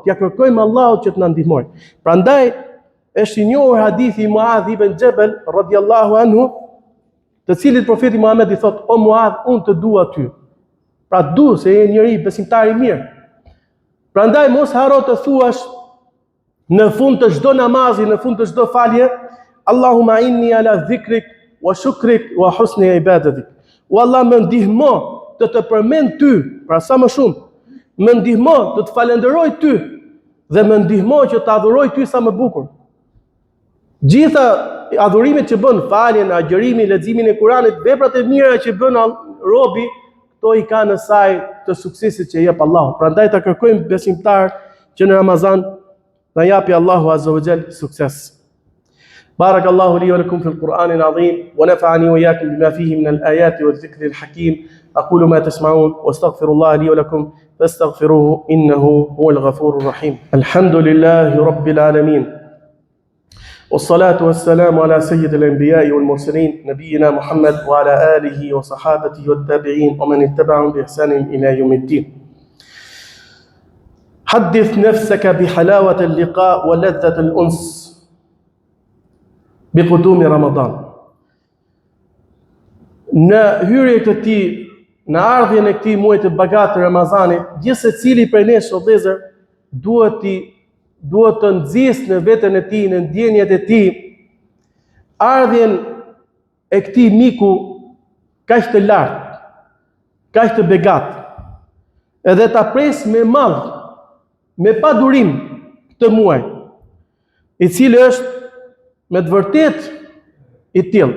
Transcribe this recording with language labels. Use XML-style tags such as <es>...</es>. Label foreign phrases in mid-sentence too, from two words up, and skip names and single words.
<sq>Ja kërkojmë Allahut që të na ndihmojë. Prandaj është i njohur hadithi i Muadh ibn Jabal</sq> <ar>رضي الله عنه,</ar> <sq>të cilit profeti Muhammed i thot: "O Muadh, unë të dua ty." Pra du se je njëri besimtar i mirë. Prandaj mos haro të thuash në fund të çdo namazi, në fund të çdo falje:</sq> <ar>"اللهم أعني على ذكرك وشكرك وحسن عبادتك."</ar> <sq>O Allah, më ndihmo të të përmend ty, pra sa më shumë, më ndihmo të të falenderoj ty dhe më ndihmo që të adhuroj ty sa më bukur. Gjitha adhurimet që bën, faljen, agjërimi, leximin e Kuranit, veprat e mira që bën robi, to i ka në saj të suksesit që jep Allahu. Prandaj ta kërkojmë besimtar që në Ramazan na japi Allahu</sq> <ar>عز وجل</ar> <sq>sukses.</sq> <ar>بارك الله لي ولكم في القرآن العظيم ونفعني وإياكم بما فيه من الآيات والذكر الحكيم. أقول ما تسمعون واستغفر الله لي ولكم فاستغفروه إنه هو الغفور الرحيم. الحمد لله رب العالمين والصلاة والسلام على سيد الأنبياء والمرسلين نبينا محمد وعلى آله وصحابته والتابعين ومن اتبعهم بإحسان إلى يوم الدين. حدث نفسك بحلاوة اللقاء ولذة الأنس بقدوم Ramadan.</ar> <sq>Në hyrje të ti, në ardhjen e këtij muaji të bagatë të Ramazanit, gjithë secili prej nesh o vëllezër duhet të nxjisë në veten e tij, në ndjenjat e tij, ardhjen e këtij miku kaq të lartë, kaq të begat, edhe ta pres me madh, me padurim këtë muaj, i cili është me të vërtet i tillë.</sq>